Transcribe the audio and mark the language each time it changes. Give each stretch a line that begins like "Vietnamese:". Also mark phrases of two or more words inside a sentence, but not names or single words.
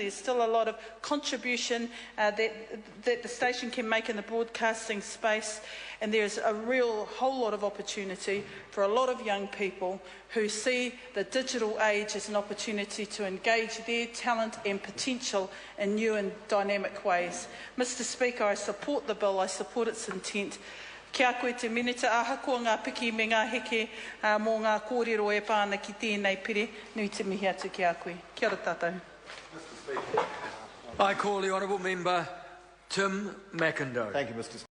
English: There's still a lot of contribution that the station can make in the broadcasting space, and there's a whole lot of opportunity for a lot of young people who see the digital age as an opportunity to engage their talent and potential in new and dynamic ways. Mr Speaker, I support the bill, I support its intent.
Māori: Kia koe te minita ahakoa ngā piki me ngā heke mō ngā kōrero e pāna ki tēnei pere, nui te mihi atu ki a koe. Kia ora tātou.
English: I call the Honourable Member Tim McIndoe. Thank you, Mr.